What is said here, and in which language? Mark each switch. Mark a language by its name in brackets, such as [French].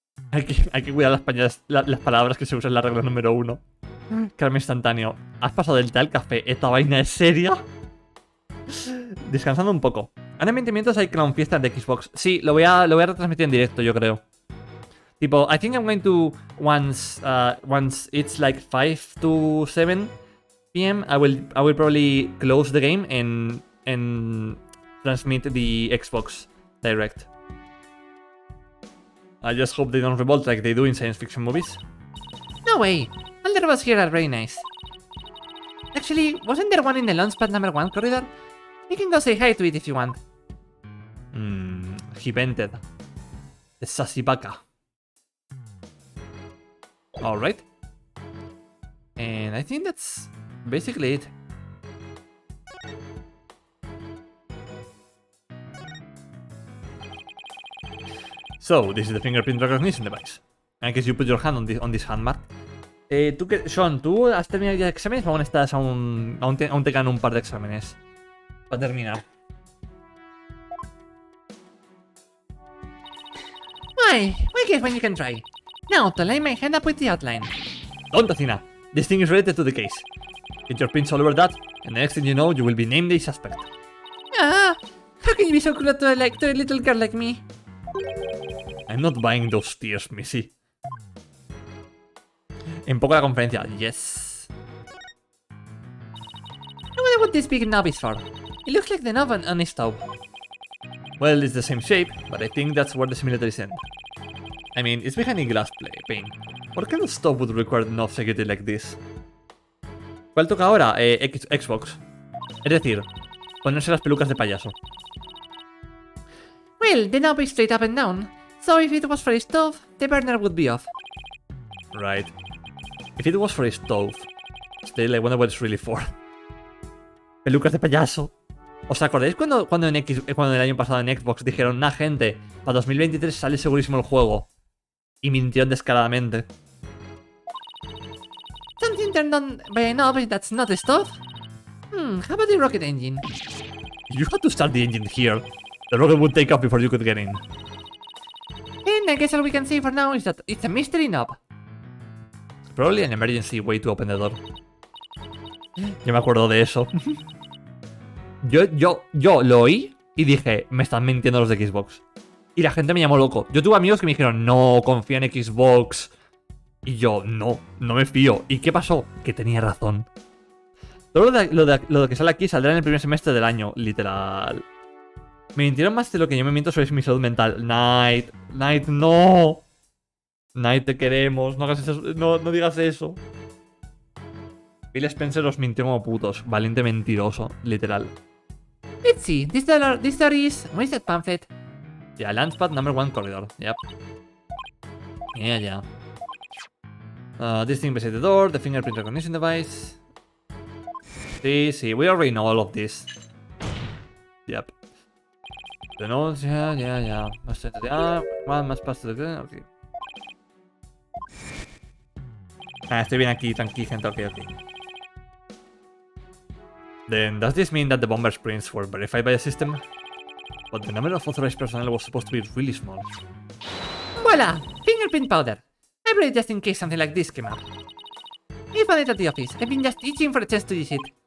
[Spanish] Hay que cuidar las palabras que se usan en la regla número 1. Carmen instantáneo. ¿Has pasado del té al café? ¿Esta vaina es seria? Descansando un poco. Ahora mientras hay clown fiesta de Xbox. Sí, lo voy a retransmitir en directo, yo creo. [English] Tipo, I think I'm going to once it's like 5 to 7 p.m. I will probably close the game and transmit the Xbox Direct. I just hope they don't revolt like they do in science fiction movies. No way. All the robots here are very nice. Actually, wasn't there one in the launchpad number 1 corridor? You can go say hi to it if you want. He vented. The sassy baka. Alright. And I think that's basically it. So, this is the fingerprint recognition device. I guess you put your hand on this hand mark. [Spanish] Sean, ¿tú has terminado ya exámenes o aún estás aún te quedan un par de exámenes? Para terminar. [English] Why guess when you can try. Now, to lay my hand up with the outline. Don't, Athena. This thing is related to the case. Get your prints all over that, and the next thing you know, you will be named a suspect. Ah, how can you be so cruel to a little girl like me? I'm not buying those tears, Missy. [Spanish] En poco la conferencia, yes. [English] I wonder what this big knob is for. It looks like the knob on a stove. Well, it's the same shape, but I think that's where the similarities end. I mean, it's behind a glass pane. What kind of stuff would require knob security like this? [Spanish] ¿Cuál toca ahora? Xbox. Es decir, ponerse las pelucas de payaso. [English] Well, the knob is straight up and down, so if it was for a stove, the burner would be off. Right. If it was for a stove, still I wonder what it's really for. [Spanish] Pelucas de payaso. ¿Os acordáis cuando el año pasado en Xbox dijeron, nah, gente, para 2023 sale segurísimo el juego? Y mintieron descaradamente. [English] Something turned on by a knob that's not a stove? How about the rocket engine? You had to start the engine here. The rocket would take off before you could get in. And I guess all we can say for now is that it's a mystery knob. Probably an emergency way to open the door. [Spanish] Yo me acuerdo de eso. Yo lo oí y dije, me están mintiendo los de Xbox. Y la gente me llamó loco. Yo tuve amigos que me dijeron, no, confía en Xbox. Y yo, no me fío. ¿Y qué pasó? Que tenía razón. Todo lo de que sale aquí saldrá en el primer semestre del año, literal. Me mintieron más de lo que yo me miento sobre mi salud mental. Night, no. Night, te queremos. No hagas eso, no digas eso. Bill Spencer los mintió como putos. Valiente mentiroso, literal. [English] Let's see, this door is... Where is that pamphlet? Yeah, Launchpad number 1 corridor. Yep. Yeah. This thing beside the door, the fingerprint recognition device. Sí, we already know all of this. Yep. The notes, yeah. [Spanish] Más pasto de... [English] Ok. [Spanish] Estoy bien aquí, tranqui, gente, ok. [English] Then, does this mean that the bomber's prints were verified by the system? But the number of authorized personnel was supposed to be really small. Voila! Fingerprint powder. I brought it just in case something like this came up. I found it at the office. I've been just itching for a chance to use it.